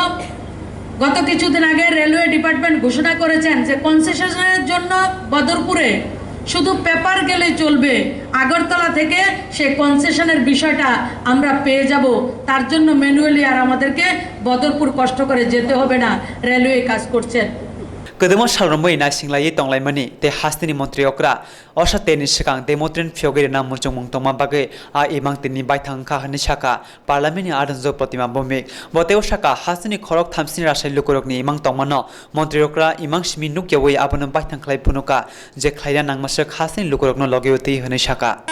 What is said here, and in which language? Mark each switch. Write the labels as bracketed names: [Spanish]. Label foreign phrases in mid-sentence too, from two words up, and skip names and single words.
[Bangla] গত কিছুদিন আগে রেলওয়ে ডিপার্টমেন্ট ঘোষণা করেছেন যে কনসেশনের জন্য বদরপুরে শুধু পেপার গেলেই চলবে, আগরতলা থেকে সেই কনসেশনের বিষয়টা আমরা পেয়ে যাব। তার জন্য ম্যানুয়ালি আর আমাদেরকে বদরপুর কষ্ট করে যেতে হবে না, রেলওয়ে কাজ করছেন। [Kok Borok] Kedemo salromoi na singlai tonglaimani te hastini mantri okra osa teni sikang demotrin phiogeri na murchung mungtoma bagai a imang tini baithang kha hani saka parliament adanjo protima bomik bote osaka hastini khorok thamsini rasai lukurokni imang tongmano mantri okra imang simi nukyawai abono baithang khlai phunuka je khlaina nangmasek hastini lukurokno logeuti hani saka